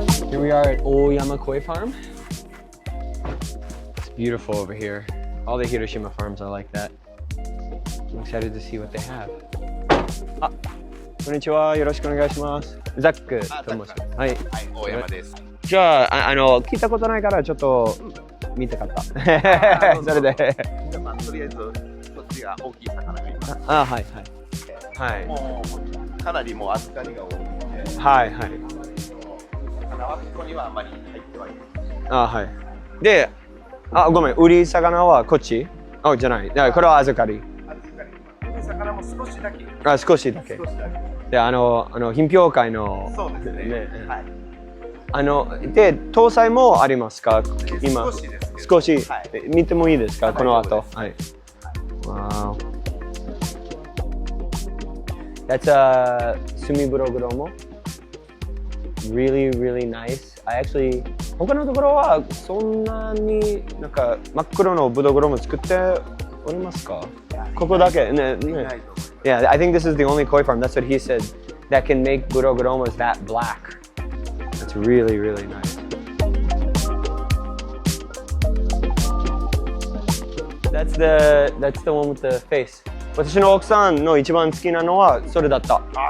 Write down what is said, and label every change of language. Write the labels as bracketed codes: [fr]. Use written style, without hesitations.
[en] Here we are at Oyama Koi Farm. It's beautiful over here. All the Hiroshima farms are like that. I'm excited to see what they have. [ja] こんにちは。よろしくお願いします。ザックと申します。はい。はい、大山です。じゃあ、聞いたことないからちょっと見たかった。それで。まあ、とりあえずこっちが大きい魚がいます。あ、はいはい。はい。もうかなりもう預かりが多いので。はいはい。魚はここにはあまり入ってはいない。あ、はい。で、ごめん、売り魚はこっち？あ、じゃない。これは預かり。売り魚も少しだけ。あ、少しだけ。少しだけ。で、品評会の。そうですね。はい。で、搭載もありますか？今。少しです。少し。はい、見てもいいですか？この後。はい。Wow. [en] That's a sumiburoguromo. Really, really nice. I actually [ja] 他のところはそんなになんか真っ黒のブドウグロモ作っておりますか？ここだけね。 [en] Yeah, I think this is the only koi farm. That's what he said. That can make budoguromos that black. That's really, really nice. That's the one with the face. [ja] 私の奥さんの一番好きなのはそれだった。